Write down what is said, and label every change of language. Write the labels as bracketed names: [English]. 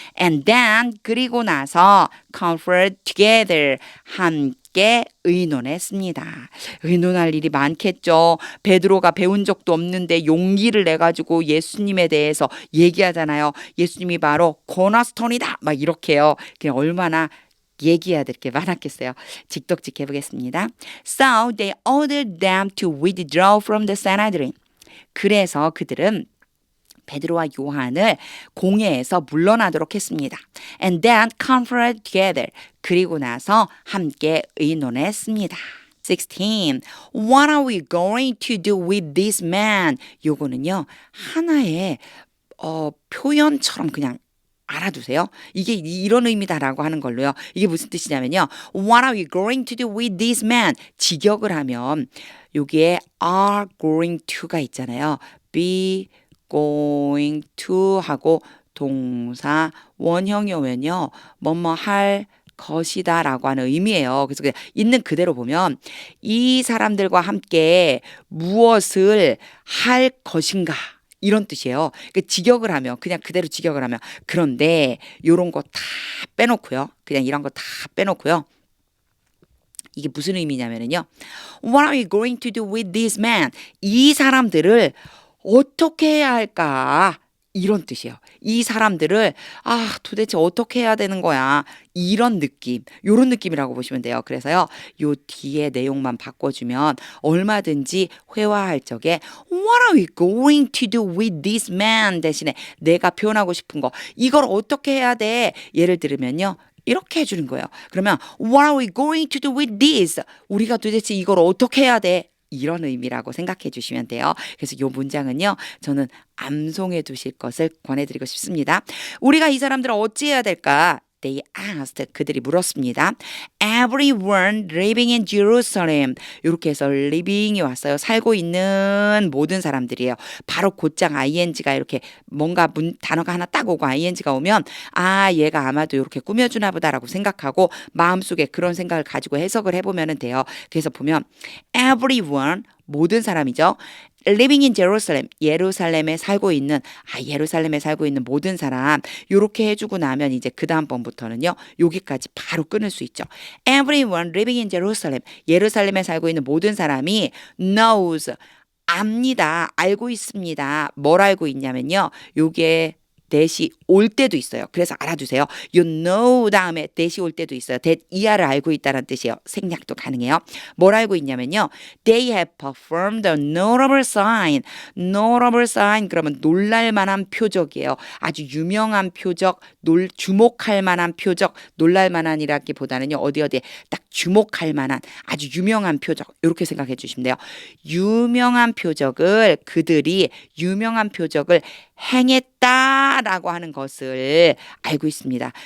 [English] And then [Korean] 그리고 나서 [English] conferred together [Korean] 함께 의논했습니다. 의논할 일이 많겠죠. 베드로가 배운 적도 없는데 용기를 내가지고 예수님에 대해서 얘기하잖아요. 예수님이 바로 코너스톤이다. 막 이렇게요. 그냥 얼마나 얘기해야 될 게 많았겠어요. 직독직 해보겠습니다. [English] So they ordered them to withdraw from the Sanhedrin. [Korean] 그래서 그들은 베드로와 요한을 공회에서 물러나도록 했습니다. [English] And then conferred together. [Korean] 그리고 나서 함께 의논했습니다. 16. [English] What are we going to do with this man? [Korean] 요거는요. 하나의 표현처럼 그냥 알아두세요. 이게 이런 의미다라고 하는 걸로요. 이게 무슨 뜻이냐면요. [English] What are we going to do with this man? [Korean] 직역을 하면 여기에 are going to가 있잖아요. be going to 하고 동사 원형이 오면요. 뭐뭐 할 것이다 라고 하는 의미예요. 그래서 그냥 있는 그대로 보면 이 사람들과 함께 무엇을 할 것인가 이런 뜻이에요. 그러니까 직역을 하면 그냥 그대로 직역을 하면 그런데 요런 거 다 빼놓고요. 그냥 이런 거 다 빼놓고요. 이게 무슨 의미냐면요. [English] What are we going to do with this man? [Korean] 이 사람들을 어떻게 해야 할까? 이런 뜻이에요. 이 사람들을 도대체 어떻게 해야 되는 거야? 이런 느낌, 요런 느낌이라고 보시면 돼요. 그래서요. 요 뒤에 내용만 바꿔주면 얼마든지 회화할 적에 [English] What are we going to do with this man? [Korean] 대신에 내가 표현하고 싶은 거 이걸 어떻게 해야 돼? 예를 들면요. 이렇게 해주는 거예요. 그러면 [English] What are we going to do with this? [Korean] 우리가 도대체 이걸 어떻게 해야 돼? 이런 의미라고 생각해 주시면 돼요. 그래서 이 문장은요, 저는 암송해 두실 것을 권해드리고 싶습니다. 우리가 이 사람들을 어찌해야 될까? [English] They asked. [Korean] 그들이 물었습니다. [English] Everyone living in Jerusalem. [Korean] 이렇게 해서 living이 왔어요. 살고 있는 모든 사람들이에요. 바로 곧장 ing가 이렇게 뭔가 단어가 하나 딱 오고 ing가 오면 아, 얘가 아마도 이렇게 꾸며주나 보다라고 생각하고 마음속에 그런 생각을 가지고 해석을 해보면 돼요. 그래서 보면 everyone 모든 사람이죠. [English] living in Jerusalem, [Korean] 예루살렘에 살고 있는 예루살렘에 살고 있는 모든 사람 이렇게 해주고 나면 이제 그 다음번부터는요 여기까지 바로 끊을 수 있죠. [English] Everyone living in Jerusalem, [Korean] 예루살렘에 살고 있는 모든 사람이 knows, 압니다. 알고 있습니다. 뭘 알고 있냐면요, 요게 that이 올 때도 있어요. 그래서 알아두세요. You know 다음에 that이 올 때도 있어요. that 이하를 알고 있다는 뜻이에요. 생략도 가능해요. 뭘 알고 있냐면요, [English] they have performed a notable sign. [Korean] notable sign 그러면 놀랄만한 표적이에요. 아주 유명한 표적, 주목할 만한 표적, 놀랄만한이라기보다는요 어디에 딱 주목할 만한 아주 유명한 표적 이렇게 생각해 주시면 돼요. 유명한 표적을 그들이 유명한 표적을 행했다라고 하는 것을 알고 있습니다.